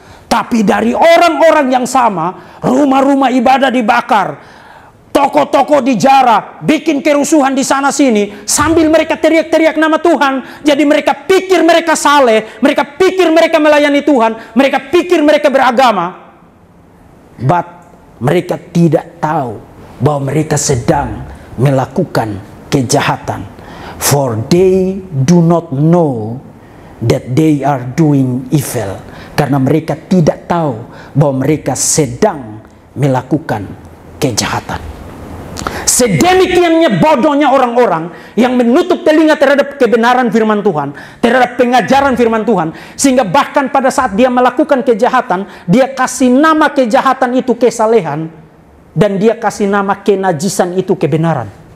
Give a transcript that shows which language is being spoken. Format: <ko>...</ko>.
<id>Tapi dari orang-orang yang sama, rumah-rumah ibadah dibakar, toko-toko dijarah, bikin kerusuhan di sana sini, sambil mereka teriak-teriak nama Tuhan. Jadi mereka pikir mereka saleh, mereka pikir mereka melayani Tuhan, mereka pikir mereka beragama. But mereka tidak tahu bahwa mereka sedang melakukan kejahatan.</id> <en>For they do not know that they are doing evil.</en> <id>Karena mereka tidak tahu bahwa mereka sedang melakukan kejahatan. Sedemikiannya bodohnya orang-orang yang menutup telinga terhadap kebenaran firman Tuhan, terhadap pengajaran firman Tuhan, sehingga bahkan pada saat dia melakukan kejahatan, dia kasih nama kejahatan itu kesalehan, dan dia kasih nama kenajisan itu kebenaran.</id>